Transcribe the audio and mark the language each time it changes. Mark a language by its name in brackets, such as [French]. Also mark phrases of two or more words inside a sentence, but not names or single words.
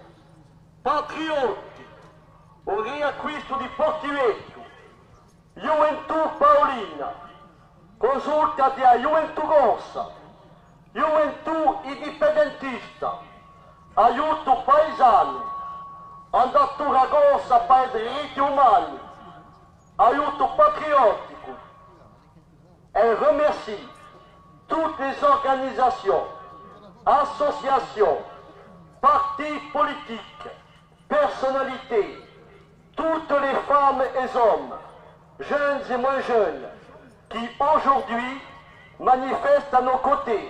[Corsican] Patrioti, o riacquisto di Portivecchio, Gioventù Paolina, consulta della Gioventù Rossa, Gioventù Indipendentista, aiuto paesano, andatura grossa per i diritti umani, aiuto patriotico. [French] Elle remercie toutes les organisations, associations, partis politiques, personnalités, toutes les femmes et hommes, jeunes et moins jeunes, qui aujourd'hui manifestent à nos côtés.